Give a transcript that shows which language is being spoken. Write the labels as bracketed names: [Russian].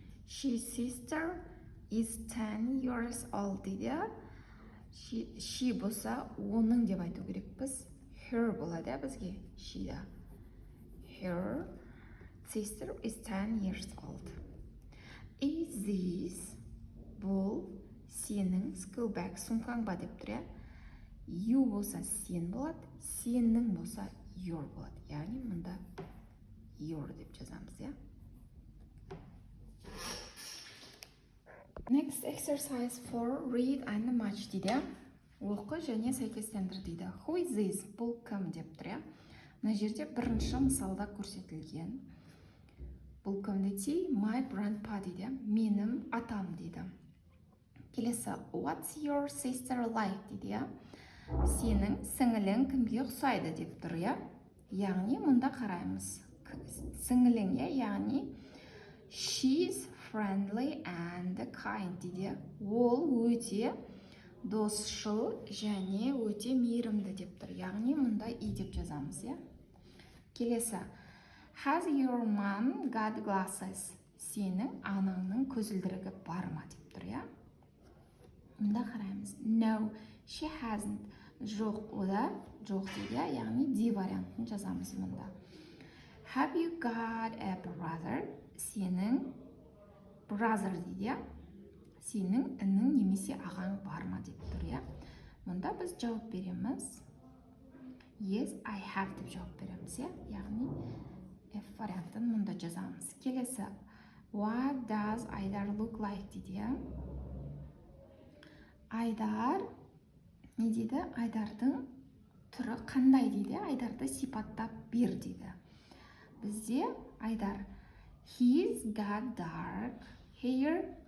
[English] She's sister is 10 years old дейді. [Kazakh] She болса, оның деп айту керек біз. Her болады бізге. [English] She'да. Her sister is 10 years old. Is this [Kazakh] бұл сенің [English] school bag [Kazakh] сумкаң ба деп тұр, You болса сен болады, сенің болса your болады. Яғни мұнда your деп жазамыз, [English] Next exercise for read and match дейді. [Kazakh] Оқы және сәйкестендір дейді. [English] Who is this? [Kazakh] Бұл кім деп тұр, Мына жерде бірінші мысалда көрсетілген. Бұл кім дейді? [English] My grandpa дейді. [Kazakh] Менің атам дейді. Келесі. [English] What's your sister like дейді. [Kazakh] Сенің сіңілің кімге ұқсайды деп тұр, Яғни мұнда қараймыз. Сіңілің, яғни [English] she's friendly and kind дейді. [Kazakh] Ол өте досшыл және өте мейірімді деп тұр. Яғни мұнда и деп жазамыз, Келесі. [English] Has your mom got glasses? [Kazakh] Сенің анаңның көзілдірігі бар ма деп тұр, Мұнда қараймыз. [English] No, she hasn't. [Kazakh] Жоқ, ода жоқ дейді, яғни D вариантын жазамыз мұнда. [English] Have you got a brother? [Kazakh] Сенің brother дейді, Сенің інің немесе ағаң бар ма деп тұр, Мұнда біз жауап береміз. [English] Yes, I have [Kazakh] деп жауап береміз, Яғни F вариантын мұнда жазамыз. Келесі. [English] What does Айдар look like дейді, Айдар [Kazakh] не дейді? Айдардың түрі қандай дейді? Айдарды сипаттап бер дейді. [English] Бізде Айдар He's got dark hair.